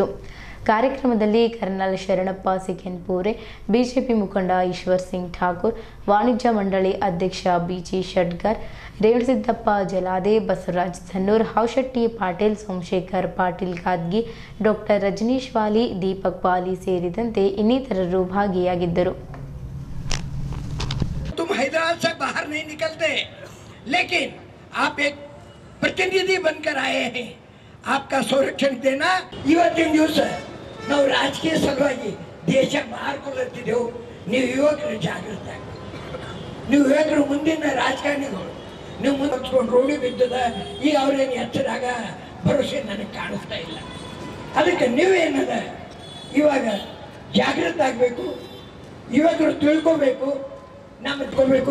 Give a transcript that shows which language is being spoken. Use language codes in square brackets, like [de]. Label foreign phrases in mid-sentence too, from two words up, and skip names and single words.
[kn] ಕಾರ್ಯಕ್ರಮದಲ್ಲಿ ಕರ್ನಲ್ ಶರಣಪ್ಪ ಸಿಕೆನ್ಪೂರೆ, ಬಿಜೆಪಿ ಮುಖಂಡ ಈಶ್ವರ್ ಸಿಂಗ್ ಠಾಕೂರ್, ವಾಣಿಜ್ಯ ಮಂಡಳಿ ಅಧ್ಯಕ್ಷ ಬಿಜಿ ಶೆಟ್ಗರ್, ರೇವಣಸಿದ್ದಪ್ಪ ಜಲಾದೆ, ಬಸವರಾಜ್ ಧನ್ನೂರ್, ಹೌಶೆಟ್ಟಿ ಪಾಟೀಲ್, ಸೋಮಶೇಖರ್ ಪಾಟೀಲ್ ಗಾದ್ಗಿ, ಡಾಕ್ಟರ್ ರಜನೀಶ್ ವಾಲಿ, ದೀಪಕ್ ವಾಲಿ ಸೇರಿದಂತೆ ಇನ್ನಿತರರು ಭಾಗಿಯಾಗಿದ್ದರು. [hi] तुम हैदराबाद से बाहर नहीं निकलते, लेकिन आप एक प्रतिनिधि बनकर आए हैं. आपका संरक्षण देना [kn] ಇವತ್ತಿನ ದಿವಸ ನಾವು ರಾಜಕೀಯ ಸಲುವಾಗಿ ದೇಶ ಮಾರ್ಕೊಳ್ಳುತ್ತಿದ್ದೆವು. ನೀವು ಯುವಕರು ಜಾಗೃತ, ನೀವು ಯುವಕರು ಮುಂದಿನ ರಾಜಕಾರಣಿಗಳು, ನೀವು ಮುಂದೆ ರೋಡಿ ಬಿದ್ದದ ಈಗ ಅವ್ರೇನು ಎಚ್ಚರಾಗ ಭರವಸೆ ನನಗೆ ಕಾಣಿಸ್ತಾ ಇಲ್ಲ. ಅದಕ್ಕೆ ನೀವೇನದ ಇವಾಗ ಜಾಗೃತ ಆಗಬೇಕು, ಯುವಕರು ತಿಳ್ಕೋಬೇಕು, ನಂಬಿಟ್ಕೋಬೇಕು.